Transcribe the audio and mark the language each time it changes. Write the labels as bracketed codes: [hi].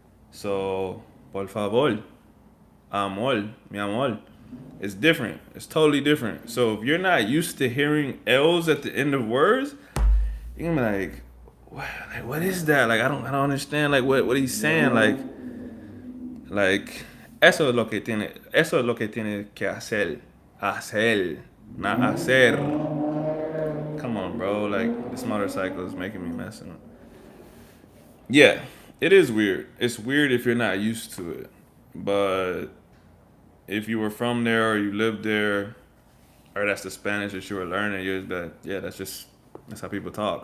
[en] So, [es] por favor, amor, mi amor. [en] It's different. It's totally different. So if you're not used to hearing L's at the end of words, you're gonna be like, what is that? Like I don't understand like what he's saying. [es] Like eso es lo que tiene que hacer, [en] not [es] hacer. [en] Come on, bro. Like this motorcycle is making me messing up. Yeah, it is weird. It's weird if you're not used to it, but if you were from there or you lived there, or that's the Spanish that you were learning, you're that yeah, that's how people talk.